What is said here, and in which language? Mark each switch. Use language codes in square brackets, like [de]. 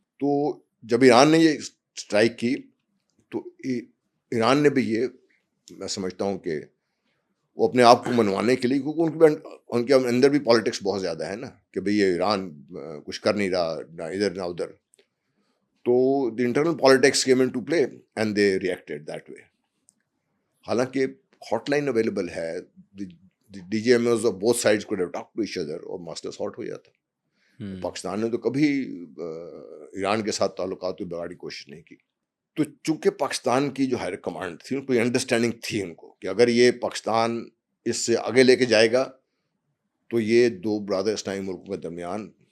[ur] تو جب ایران نے یہ اسٹرائک کی تو ایران نے بھی یہ، میں سمجھتا ہوں کہ وہ اپنے آپ کو منوانے کے لیے، کیونکہ ان کے اندر بھی پالیٹکس بہت زیادہ ہے نا، کہ بھئی یہ ایران کچھ کر نہیں رہا، نہ ادھر نہ ادھر. [en] تو the internal politics came into play and they reacted that way. [ur] حالانکہ ہاٹ لائن اویلیبل ہے، [en] D G M Os of both sides could have talk to each other, [ur] اور مسئلہ سارٹ ہو جاتا. پاکستان نے تو کبھی ایران کے ساتھ تعلقات کو بگاڑنے کی کوشش نہیں کی. تو چونکہ پاکستان کی جو ہائر کمانڈ تھی، ان کو انڈرسٹینڈنگ تھی ان کو کہ اگر یہ پاکستان اس سے آگے لے کے جائے گا تو یہ دو برادر اسلامی ملکوں کے درمیان